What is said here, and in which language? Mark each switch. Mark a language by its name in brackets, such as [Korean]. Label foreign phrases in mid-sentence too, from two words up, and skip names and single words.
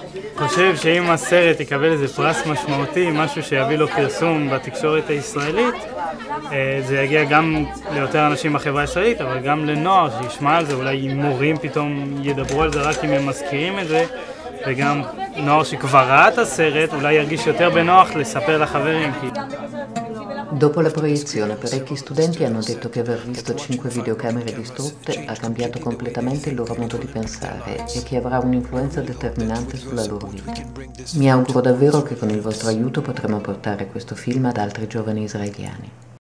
[Hebrew] אני חושב שאם הסרט יקבל איזה פרס משמעותי, משהו שיביא לו פרסום בתקשורת הישראלית, זה יגיע גם ליותר אנשים בחברה הישראלית, אבל גם לנוער שישמע על זה, אולי מורים פתאום ידברו על זה רק אם הם מזכירים את זה, וגם נוער שכבר rאה את הסרט אולי ירגיש יותר בנוח lessapere לחברים. [Italian] Dopo la proiezione, parecchi studenti hanno detto che aver visto 5 videocamere distrutte ha cambiato completamente il loro modo di pensare e che avrà un'influenza determinante sulla loro vita. Mi auguro davvero che con il vostro aiuto potremo portare questo film ad altri giovani israeliani.